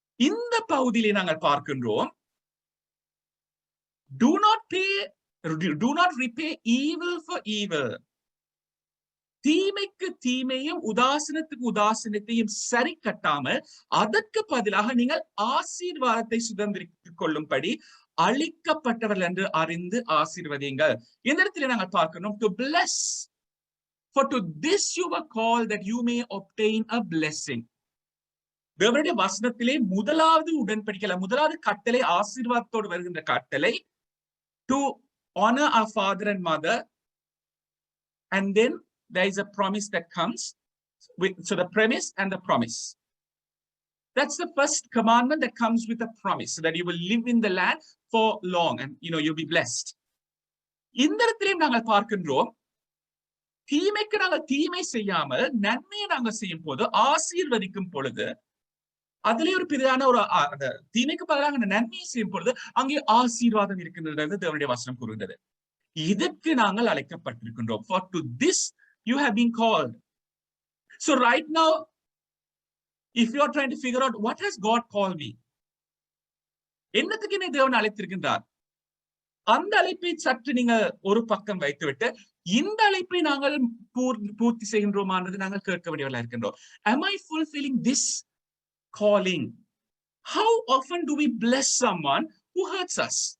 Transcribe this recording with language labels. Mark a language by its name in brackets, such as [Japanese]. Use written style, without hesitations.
[Tamil] இந்த பகுதியிலே நாங்கள் பார்க்கின்றோம், [English] do not repay evil for evil. [Tamil] தீமைக்கு தீமையும் உதாசீனத்துக்கு உதாசீனத்தையும் சரி கட்டாமல் அதற்கு பதிலாக நீங்கள் ஆசீர்வாதத்தை சுதந்திரித்துக் கொள்ளும்படி அளிக்கப்பட்டவர்கள் என்று அறிந்து ஆசீர்வதியுங்கள். இந்த இடத்துல நாங்கள் பார்க்கணும், [English] to bless. For to this you were called that you may obtain a blessing. [Tamil] தேவனுடைய வசனத்திலே முதலாவது உடன்படிக்கை, முதலாவது கட்டளை ஆசீர்வாதத்தோடு வருகின்ற கட்டளை, [English] to honor our father and mother, and then there is a promise that comes with, so the premise and the promise. That's the first commandment that comes with a promise, so that you will live in the land for long and you'll be blessed. [Tamil] இந்த இடத்திலே நாங்கள் பார்க்கின்றோம், தீமைக்கு நாங்கள் தீமை செய்யாமல் நன்மையை நாங்கள் செய்யும் போது ஆசீர்வதிக்கும் பொழுது அதுல ஒரு பெரிதான ஒரு தீமைக்கு பதிலாக நன்மையை செய்யும் பொழுது அங்கே ஆசீர்வாதம் இருக்கின்றது தேவனுடைய வசனம் கூறுகிறது. இதற்கு நாங்கள் அழைக்கப்பட்டிருக்கின்றோம். [English] For to this you have been called. So right now, if you are trying to figure out what has God called me, [Tamil] என்னத்துக்கு என்னை தேவன் அழைத்திருக்கின்றார், அந்த அழைப்பை சற்று நீங்க ஒரு பக்கம் வைத்துவிட்டு இந்த அழைப்பை நாங்கள் பூர்த்தி செய்கின்றோமானது நாங்கள் கேட்க வேண்டியவர்களாக இருக்கின்றோம். [English] Am I fulfilling this calling. How often do we bless someone who hurts us?